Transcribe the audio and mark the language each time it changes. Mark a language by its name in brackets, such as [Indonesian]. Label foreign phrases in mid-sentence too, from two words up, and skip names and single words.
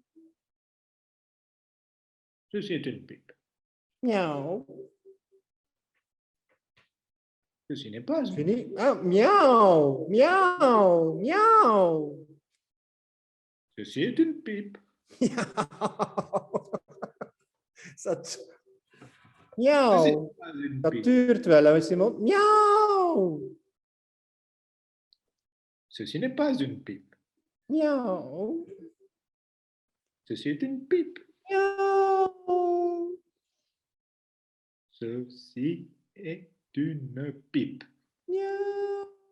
[French] Ceci est une pipe. Miaou. Ceci n'est pas une pipe. Fini. Ah, miaou. Miaou. Miaou. Ceci est une pipe. Miauw. [Dutch] Dat duurt wel, hè, Simon? Miauw. [French] Ceci n'est pas une pipe. Miauw. Ceci est une pipe. Miauw. Ceci est une pipe. Miauw.